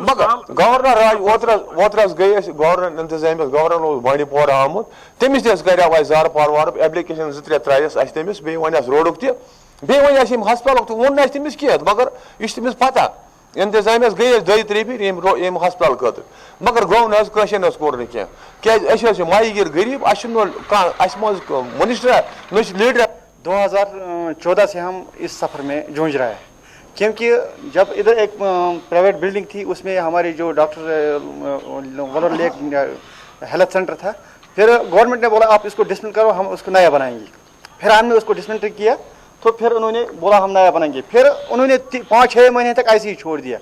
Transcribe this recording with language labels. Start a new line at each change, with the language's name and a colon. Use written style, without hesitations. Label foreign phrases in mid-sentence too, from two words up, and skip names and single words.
Kashmiri: مگر گورنر راج اوترٕ حظ گٔے أسۍ گورنر انتظامیہ گورنر اوس بانڈی پورہ آمُت تٔمِس تہِ حظ کریاو اَسہِ زارپار وارپ ایپلِکیشن 2-3 ترٛایس اَسہِ تٔمِس بیٚیہِ وۄنۍ اَسہِ روڈُک تہِ بیٚیہِ وۄنۍ اَسہِ ییٚمہِ ہسپتالُک تہِ ووٚن نہٕ اَسہِ تٔمِس کینٛہہ، مگر یہِ چھِ تٔمِس پتہ انتظامیہس گٔے أسۍ 2-3 پھِرِ ییٚمہِ ہسپتال خٲطرٕ مگر گوٚو نہٕ حظ کٲنٛسہِ حظ کوٚر نہٕ کینٛہہ کیازِ أسۍ حظ چھِ مایہِ گیٖر غریٖب، اَسہِ چھُنہٕ کانٛہہ اَسہِ منٛز منسٹر نہ چھِ لیڈر.
Urdu: 2014 سے ہم اس سفر میں جونج رہے ہیں، کیونکہ جب ادھر ایک
English: private building
Urdu: تھی اس میں ہماری جو ڈاکٹر ولر لیک ہیلتھ سینٹر تھا، پھر گورنمنٹ نے بولا آپ اس کو ڈسمنٹ کرو ہم اس کو نیا بنائیں گے. پھر ہم نے اس کو ڈسمنٹ کیا تو پھر انہوں نے بولا ہم نیا بنائیں گے، پھر انہوں نے 5-6 مہینے تک ایسے ہی چھوڑ دیا.